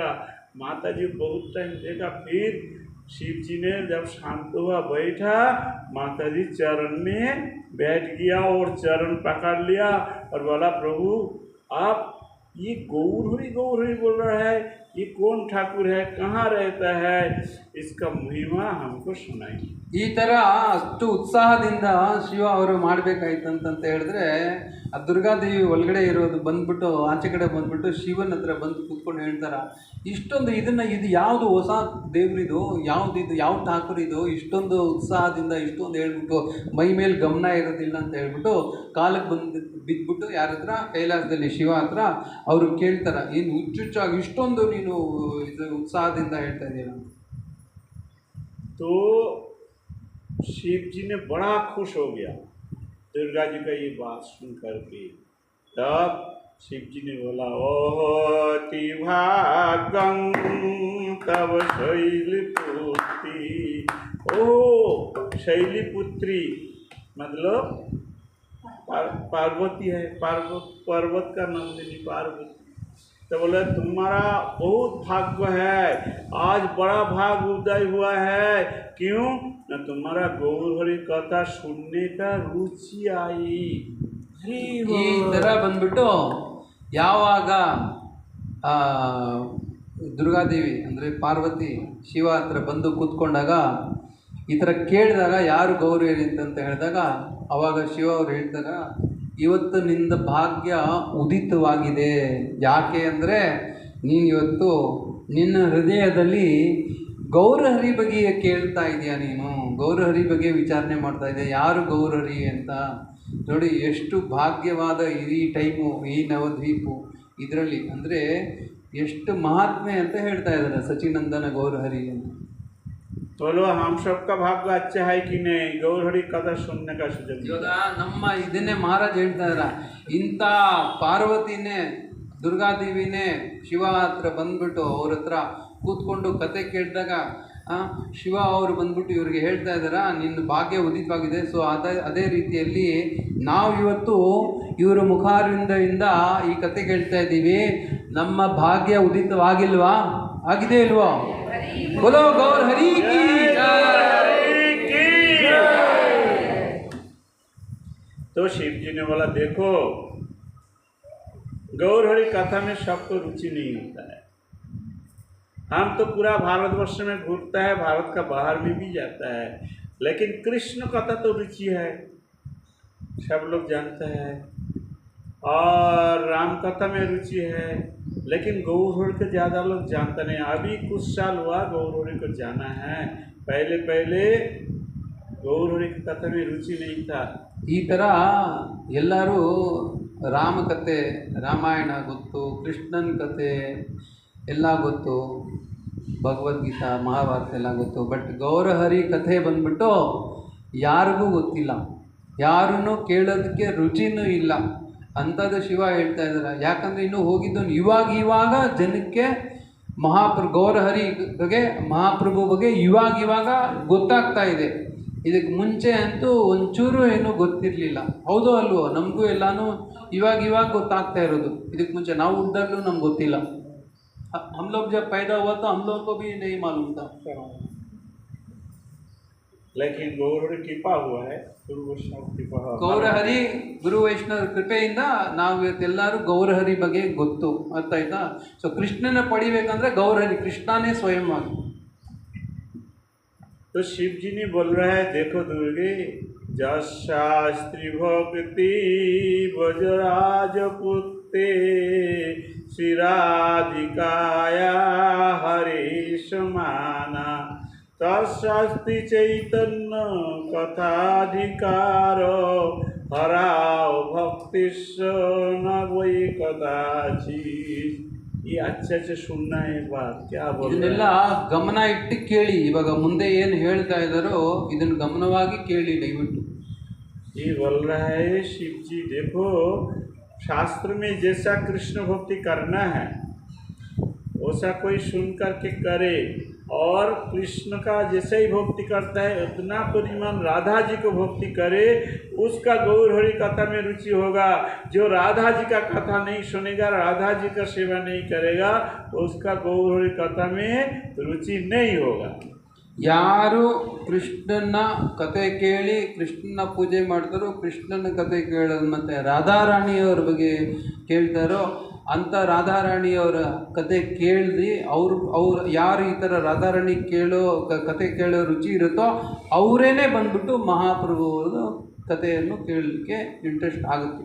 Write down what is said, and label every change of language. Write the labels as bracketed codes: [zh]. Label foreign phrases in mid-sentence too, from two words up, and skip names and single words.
[hi] माता जी बहुत टाइम देखा, फिर शिव जी ने जब शांत हुआ बैठा, माता जी चरण में बैठ गया और चरण पकड़ लिया और बोला प्रभु आप ये गौर हरि बोल रहा है, ये कौन ठाकुर है, कहाँ रहता है, इसका महिमा हमको सुनाई। [kn] ಈ ಥರ ಅಷ್ಟು ಉತ್ಸಾಹದಿಂದ ಶಿವ ಅವರು ಮಾಡಬೇಕಾಯ್ತಂತ ಹೇಳಿದ್ರೆ ಆ ದುರ್ಗಾದೇವಿ ಒಳಗಡೆ ಇರೋದು ಬಂದ್ಬಿಟ್ಟು ಆಚೆ ಕಡೆ ಬಂದ್ಬಿಟ್ಟು ಶಿವನ ಹತ್ರ ಬಂದು ಕೂತ್ಕೊಂಡು ಹೇಳ್ತಾರೆ, ಇಷ್ಟೊಂದು ಇದು ಯಾವುದು ಹೊಸ ದೇವ್ರಿದು, ಇದು ಯಾವ ಠಾಕೂರ್ ಇದು, ಇಷ್ಟೊಂದು ಉತ್ಸಾಹದಿಂದ ಇಷ್ಟೊಂದು ಹೇಳ್ಬಿಟ್ಟು ಮೈ ಮೇಲೆ ಗಮನ ಇರೋದಿಲ್ಲ ಅಂತ ಹೇಳ್ಬಿಟ್ಟು ಕಾಲಕ್ಕೆ ಬಿದ್ದುಬಿಟ್ಟು ಯಾರ ಹತ್ರ ಕೈಲಾಸದಲ್ಲಿ ಶಿವ ಹತ್ರ ಅವರು ಕೇಳ್ತಾರೆ, ಏನು ಹುಚ್ಚುಚ್ಚಾಗಿ ಇಷ್ಟೊಂದು ನೀನು ಇದು ಉತ್ಸಾಹದಿಂದ ಹೇಳ್ತಾ ಇದೀಯ. [hi] तो शिव जी ने बड़ा खुश हो गया दुर्गा जी का ये बात सुन करके। तब शिव जी ने बोला ओति भागं तब शैलपुत्री, ओ शैली पुत्री मतलब पार्वती है, पर्वत का नंदिनी पार्वती। तो बोले तुम्हारा बहुत भाग्य है, आज बड़ा भाग उदय हुआ है। क्यों न तुम्हारा गौर हरि कथा सुनने का रुचि आई। [kn] ಈ ಥರ ಬಂದ್ಬಿಟ್ಟು ಯಾವಾಗ ದುರ್ಗಾದೇವಿ ಅಂದರೆ ಪಾರ್ವತಿ ಶಿವ ಹತ್ರ ಬಂದು ಕೂತ್ಕೊಂಡಾಗ ಈ ಥರ ಕೇಳಿದಾಗ ಯಾರು ಗೌರಿ ಅಂತ ಹೇಳಿದಾಗ ಅವಾಗ ಶಿವ ಅವ್ರು ಹೇಳ್ತಾರೆ, ಇವತ್ತು ನಿಂದ ಭಾಗ್ಯ ಉದಿತವಾಗಿದೆ. ಯಾಕೆ ಅಂದರೆ ನೀನು ಇವತ್ತು ನಿನ್ನ ಹೃದಯದಲ್ಲಿ ಗೌರಹರಿ ಬಗ್ಗೆ ಕೇಳ್ತಾ ಇದೆಯಾ, ನೀನು ಗೌರಹರಿ ಬಗ್ಗೆ ವಿಚಾರಣೆ ಮಾಡ್ತಾ ಇದೆಯಾ, ಯಾರು ಗೌರಹರಿ ಅಂತ. ನೋಡಿ ಎಷ್ಟು ಭಾಗ್ಯವಾದ ಈ ಟೈಮು, ಈ ನವದ್ವೀಪು ಇದರಲ್ಲಿ ಅಂದರೆ ಎಷ್ಟು ಮಹಾತ್ಮೆ ಅಂತ ಹೇಳ್ತಾ ಇದ್ದಾರೆ ಸಚಿನಂದನ ಗೌರಹರಿ ಅಂತ. [hi] बोलो हम सबका भाग्य अच्छा है कि नहीं गौर हरि कथा सुनने का सुजग। [kn] ಇವಾಗ ನಮ್ಮ ಇದನ್ನೇ ಮಹಾರಾಜ್ ಹೇಳ್ತಾ ಇದ್ದಾರೆ, ಇಂಥ ಪಾರ್ವತಿನೇ ದುರ್ಗಾದೇವಿನೇ ಶಿವ ಹತ್ರ ಬಂದ್ಬಿಟ್ಟು ಅವ್ರ ಹತ್ರ ಕೂತ್ಕೊಂಡು ಕತೆ ಕೇಳಿದಾಗ ಶಿವ ಅವರು ಬಂದ್ಬಿಟ್ಟು ಇವ್ರಿಗೆ ಹೇಳ್ತಾ ಇದ್ದಾರಾ ನಿನ್ನ ಭಾಗ್ಯ ಉದಿತವಾಗಿದೆ. ಸೊ ಅದೇ ರೀತಿಯಲ್ಲಿ ನಾವು ಇವತ್ತು ಇವರ ಮುಖಾರವಿಂದದಿಂದ ಈ ಕತೆ ಕೇಳ್ತಾ ಇದ್ದೀವಿ. ನಮ್ಮ ಭಾಗ್ಯ ಉದಿತವಾಗಿಲ್ವಾ? ಆಗಿದೆ ಇಲ್ವಾ? [hi] बोलो गौर हरि की जय। तो शिव जी ने बोला देखो गौर हरि कथा में सबको रुचि नहीं होता है। हम तो पूरा भारतवर्ष में घूमता है, भारत का बाहर में भी जाता है, लेकिन कृष्ण कथा तो रुचि है, सब लोग जानते हैं। और राम कथा में रुचि है, लेकिन गौर हरि को ज़्यादा लोग जानते नहीं। अभी कुछ साल हुआ गौर हरि को जाना है, पहले गौर हरि की कथा में रुचि नहीं था। [kn] ಈ ಥರ ಎಲ್ಲರೂ ರಾಮಕಥೆ ರಾಮಾಯಣ ಗೊತ್ತು, ಕೃಷ್ಣನ ಕತೆ ಎಲ್ಲ ಗೊತ್ತು, ಭಗವದ್ಗೀತಾ ಮಹಾಭಾರತ ಎಲ್ಲ ಗೊತ್ತು. ಬಟ್ ಗೌರಹರಿ ಕಥೆ ಬಂದ್ಬಿಟ್ಟು ಯಾರಿಗೂ ಗೊತ್ತಿಲ್ಲ, ಯಾರನ್ನೂ ಕೇಳೋದಕ್ಕೆ ರುಚಿನೂ ಇಲ್ಲ. ಅಂಥದ್ದು ಶಿವ ಹೇಳ್ತಾ ಇದ್ದಾರೆ. ಯಾಕಂದರೆ ಇನ್ನೂ ಹೋಗಿದ್ದು ಇವಾಗ ಜನಕ್ಕೆ ಗೌರಹರಿ ಬಗ್ಗೆ ಮಹಾಪ್ರಭು ಬಗ್ಗೆ ಇವಾಗ ಗೊತ್ತಾಗ್ತಾ ಇದೆ. ಇದಕ್ಕೆ ಮುಂಚೆ ಅಂತೂ ಒಂಚೂರು ಏನೂ ಗೊತ್ತಿರಲಿಲ್ಲ. ಹೌದೋ ಅಲ್ವೋ? ನಮಗೂ ಎಲ್ಲನೂ ಇವಾಗ ಗೊತ್ತಾಗ್ತಾ ಇರೋದು. ಇದಕ್ಕೆ ಮುಂಚೆ ನಾವು ಹುಟ್ಟಿದಾಗಲೂ ನಮ್ಗೆ ಗೊತ್ತಿಲ್ಲ. [hi] हम लोग जब पैदा हुआ तो हम लोगों को भी नहीं मालूम था। लेकिन गौर हरि कृपा हुआ है, गुरु वैष्णव कृपा हुआ। [kn] ಗೌರಹರಿ ಗುರು ವೈಷ್ಣವ ಕೃಪೆಯಿಂದ ನಾವು ಇವತ್ತೆಲ್ಲರೂ ಗೌರಹರಿ ಬಗ್ಗೆ ಗೊತ್ತು. ಅರ್ಥ ಆಯ್ತಾ? ಸೊ ಕೃಷ್ಣನ ಪಡಿಬೇಕಂದ್ರೆ ಗೌರಹರಿ ಕೃಷ್ಣನೇ ಸ್ವಯಂವಾಗಿ. [hi] तो शिव जी ने बोल रहा है देखो [sa] दुर्गे जस शास्त्री भक्ति ब्रजराज पुत्ते श्री राधिकाया हरीश माना तस्ति चैतन्य कथाधिकार हराओ भक्ति न वही कदाचित। [hi] ये अच्छे सुनना है बात क्या बोल [kn] ಇದನ್ನೆಲ್ಲ ಗಮನ ಇಟ್ಟು ಕೇಳಿ. ಇವಾಗ ಮುಂದೆ ಏನು ಹೇಳ್ತಾ ಇದ್ದಾರೋ ಇದನ್ನು ಗಮನವಾಗಿ ಕೇಳಿ ದಯವಿಟ್ಟು. [hi] ये बोल रहा है शिव जी देखो शास्त्र में जैसा कृष्ण भक्ति करना है वैसा कोई सुन करके करे, और कृष्ण का जैसे ही भक्ति करता है उतना परिमाण राधा जी को भक्ति करे, उसका गौर हरि कथा में रुचि होगा। जो राधा जी का कथा नहीं सुनेगा, राधा जी का सेवा नहीं करेगा, उसका गौर हरि कथा में रुचि नहीं होगा। [kn] ಯಾರು ಕೃಷ್ಣನ ಕತೆ ಕೇಳಿ ಕೃಷ್ಣನ ಪೂಜೆ ಮಾಡ್ತಾರೋ, ಕೃಷ್ಣನ ಕತೆ ಕೇಳೋದು ಮತ್ತು ರಾಧಾರಾಣಿಯವ್ರ ಬಗ್ಗೆ ಕೇಳ್ತಾರೋ ಅಂಥ ರಾಧಾರಾಣಿಯವರ ಕತೆ ಕೇಳಿದ್ರಿ ಅವ್ರು ಯಾರು ಈ ಥರ ರಾಧಾರಾಣಿ ಕತೆ ಕೇಳೋ ರುಚಿ ಇರುತ್ತೋ ಅವರೇನೆ ಬಂದ್ಬಿಟ್ಟು ಮಹಾಪ್ರಭುವ್ರದ್ದು ಕಥೆಯನ್ನು ಕೇಳಲಿಕ್ಕೆ ಇಂಟ್ರೆಸ್ಟ್ ಆಗುತ್ತೆ.